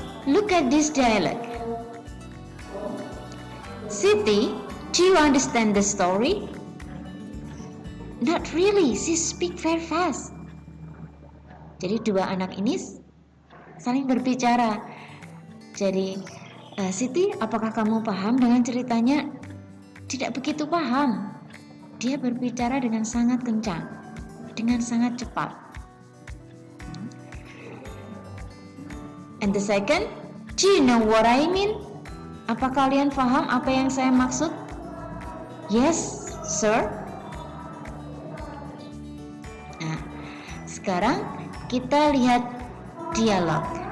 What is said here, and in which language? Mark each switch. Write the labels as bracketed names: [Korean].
[English] Look at this dialogue. Siti, do you understand the story? Not really, she speak very fast. [Indonesian] Jadi dua anak ini saling berbicara. Jadi, Siti, apakah kamu paham dengan ceritanya? Tidak begitu paham. Dia berbicara dengan sangat kencang, dengan sangat cepat. [English] And the second, do you know what I mean? [Indonesian] Apa kalian paham apa yang saya maksud? [English] Yes, sir. [Indonesian] Nah, sekarang kita lihat dialog.